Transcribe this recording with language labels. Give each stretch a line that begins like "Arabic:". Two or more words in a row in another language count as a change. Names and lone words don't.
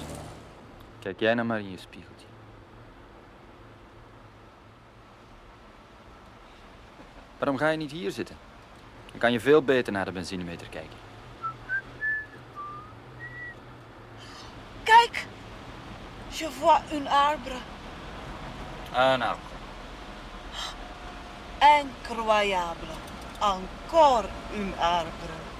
Dutch: Kijk jij nou maar in je spiegeltje. Waarom ga je niet hier zitten? Dan kan je veel beter naar de benzinemeter kijken. Kijk!
French: Je vois un arbre.
Dutch: Ah, nou.
French: Incroyable. Encore un arbre.